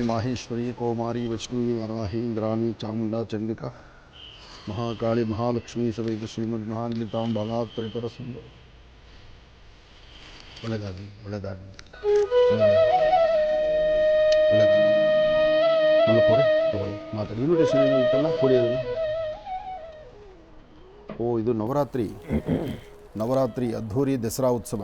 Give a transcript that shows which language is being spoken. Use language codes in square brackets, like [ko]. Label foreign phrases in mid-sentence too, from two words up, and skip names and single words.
[sa] माहेश्वरी, कौमारी, वैष्णवी, वराही, इंद्राणी, चामुंडा, चंडिका, महाकाली, महालक्ष्मी समेत श्रीमद महाललितां बालात् परिकर सुंदर. [kn] ಒಳ್ಳೆದಾಗಲಿ, ಒಳ್ಳೆದಾಗಲಿ. ಮಾತಾಡಿ ಇನ್ವಿಟೇಷನ್ ಇತ್ತಲ್ಲ, ಕೊಡಿಯೋದು. ಇದು ನವರಾತ್ರಿ ಅದ್ಧೂರಿ ದಸರಾ ಉತ್ಸವ.